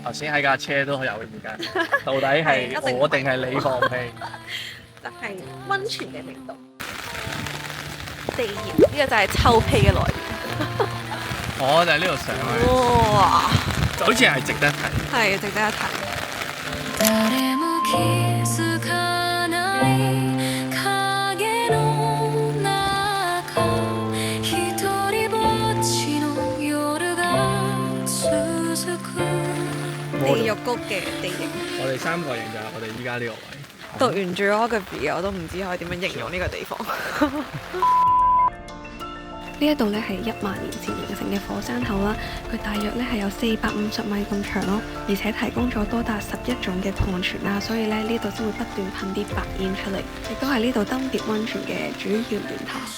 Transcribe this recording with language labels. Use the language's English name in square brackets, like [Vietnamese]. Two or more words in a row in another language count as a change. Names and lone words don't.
[Cantonese] 頭先喺架車都有意見，到底係我定係你放屁？就係溫泉嘅味道。地熱呢個就係臭屁嘅來源。我就喺呢度上去，哇！就好似係值得睇。係值得一睇。 [Japanese] 誰も気づかない影の中一人ぼっちの夜が続く。 [Cantonese] 地獄谷嘅地形。我哋三個人就係我哋依家呢個位。讀完 geography 我都唔知可以點樣形容呢個地方。呢一度咧係1萬年前形成嘅火山口啦，佢大約咧係有450米咁長咯，而且提供咗多達11種嘅礦泉啦，所以咧呢度先會不斷噴啲白煙出嚟，亦都係呢度登別溫泉嘅主要源頭。